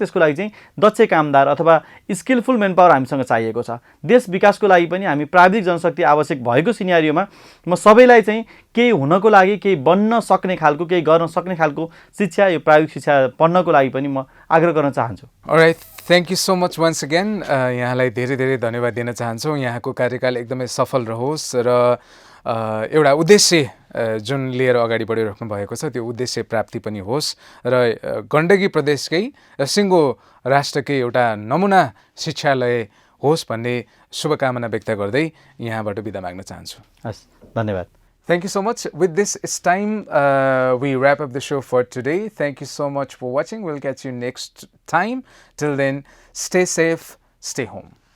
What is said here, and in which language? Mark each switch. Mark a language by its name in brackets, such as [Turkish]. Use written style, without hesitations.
[Nepali] त्यसको लागि चाहिँ दक्ष कामदार अथवा स्किलफुल मेन पावर हामीसँग चाहिएको छ। देश विकासको लागि पनि हामी प्राविधिक जनशक्ति आवश्यक भएको सिनेरियोमा म सबैलाई चाहिँ केही हुनको लागि, केही बन्न सक्ने खालको, केही गर्न सक्ने खालको शिक्षा, यो प्राविधिक शिक्षा पढ्नको लागि पनि म आग्रह गर्न चाहन्छु। [English] Alright, thank you so much once again. [Nepali] यहाँलाई धेरै धेरै धन्यवाद दिन चाहन्छौँ। यहाँको कार्यकाल एकदमै सफल रहोस् र एउटा उद्देश्य जुन लिएर अगाडि बढिराख्नु भएको छ त्यो उद्देश्य प्राप्ति पनि होस् र गण्डकी प्रदेशकै सिङ्गो राष्ट्रकै एउटा नमुना शिक्षालय होस् भन्ने शुभकामना व्यक्त गर्दै यहाँबाट बिदा माग्न चाहन्छु। हस्, धन्यवाद। [English] Thank you so much. With this, it's time we wrap up the show for today. Thank you so much for watching. We'll catch you next time. Till then, stay safe, stay home.